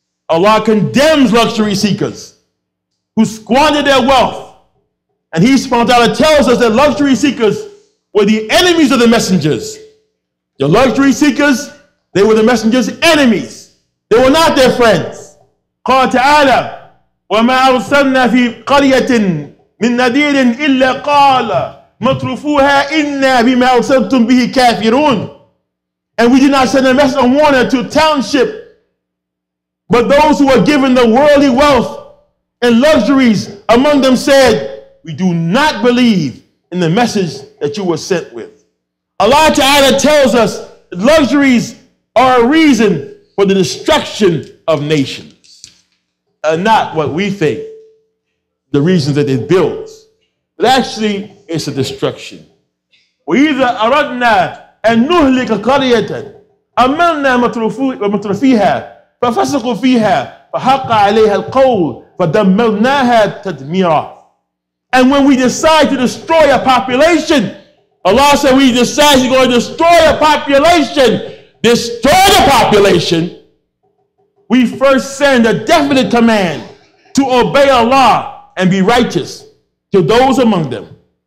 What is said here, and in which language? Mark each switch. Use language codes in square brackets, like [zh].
[en] Allah condemns luxury seekers who squander their wealth. And He subhanahu wa ta'ala tells us that luxury seekers were the enemies of the messengers. The luxury seekers, they were the messengers' enemies. They were not their friends. [ar] قال تعالى وما أرسلنا في قرية من نذير إلا قال مترفوها إنا بما أرسلتم به كافرون. [en] And we did not send a message of warning to a township, but those who were given the worldly wealth and luxuries among them said, we do not believe in the message that you were sent with. Allah Ta'ala tells us that luxuries are a reason for the destruction of nations, and not what we think, the reasons that it builds. But actually, it's a destruction. [ar] وَإِذَا أَرَدْنَا أَن نُهْلِكَ قَرْيَةً أَمَّرْنَا مُتْرَفِيهَا ففسقوا فيها فحق عليها القول فدمرناها تدميرا. [en] And when we decide to destroy a population, Allah said we decide we're going to destroy a population, we first send a definite command to obey Allah and be righteous to those among them.